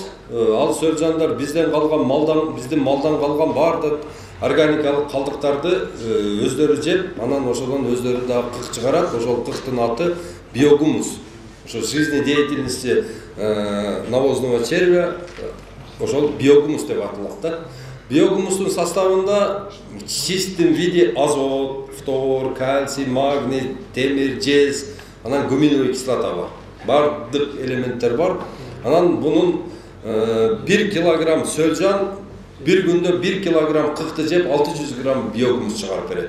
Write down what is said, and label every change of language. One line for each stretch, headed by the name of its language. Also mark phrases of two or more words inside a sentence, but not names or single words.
Kyrgyz: Ал сөл жандар бизден калган малдан, биздин малдан калган бардык органикалык калдыктарды өздөрү жеп, анан ошодон өздөрү дагы кык чыгарат. Ошол кыктын аты биогумус. Ошо
Russian: жизнедеятельности навозного червя,
Kyrgyz: ошол биогумус деп аталат да. Биогумустун составында
Russian: в чистом виде
Kyrgyz: азот, фтор, кальций, магний, темир, жез, анан
Russian: гуминовый кислота
Kyrgyz: бар. Бардык элементтер бар. Анан бунун 1 килограмм сөлжан bir күндө 1 килограмм кыкты жеп 600 грамм биогумус чыгарып берет.